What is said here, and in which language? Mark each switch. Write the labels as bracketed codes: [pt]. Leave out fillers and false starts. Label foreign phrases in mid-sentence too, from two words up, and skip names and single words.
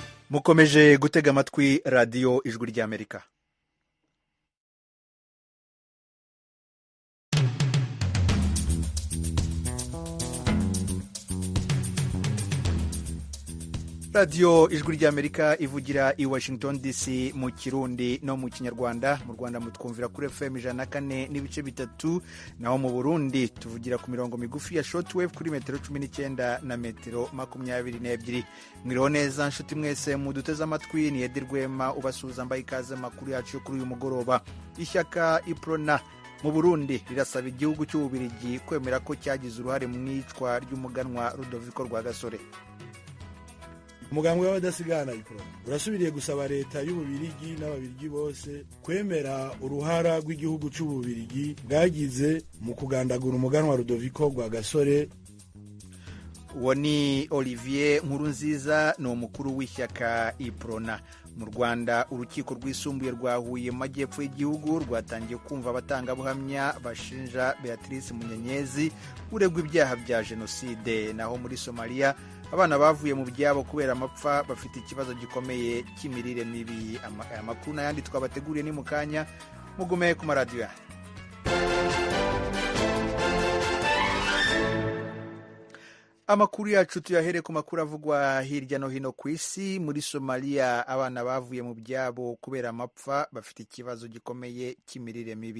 [rw] mukomeje gutega amatwi radiyo ijwi ry'Amerika. radiyo ijwi ry'Amerika ivugira i Washington DC mu kirundi no mu kinyarwanda. Mu Rwanda mutwumvira kuri FM 104.3, naho mu Burundi tuvugira ku mirongo migufi ya shortwave kuri metero 19 na metero 22. Mwiriho neza nshuti mwese muduteze amatwi, ni Edi Rwema ubasuhuza mbaye ikaze makuru yacu kuri uyu mugoroba. Ishyaka UPRONA mu Burundi rirasaba igihugu cy'Ububiligi kwemera ko cyagize uruhare mu icwa ry'umuganwa Rudoviko Rwagasore. [rn] Umugambwe w'abadasigana UPRONA urasubiriye gusaba leta y'Ububiligi n'ababiligi bose kwemera uruhara rw'igihugu cy'Ububiligi bwagize mu kugandagura umuganwa Rudoviko Rwagasore. [rw] Uwo ni Olivier Nkurunziza, ni umukuru w'ishyaka UPRONA. Mu Rwanda urukiko rwisumbuye rwa Huye, majyepfo y'igihugu, rwatangiye kumva abatangabuhamya bashinja Beatrice Munyenyezi uregwa ibyaha bya jenoside. Naho muri Somalia abana bavuye mu byabo kubera amapfa bafite ikibazo gikomeye cy'imirire mibi. Aya makuru n'ayandi twabateguriye ni mu kanya, mugume ku maradiyo. Amakuru yacu tuyahere ku makuru avugwa hirya no hino ku isi. Muri Somalia abana bavuye mu byabo kubera amapfa bafite ikibazo gikomeye cy'imirire mibi.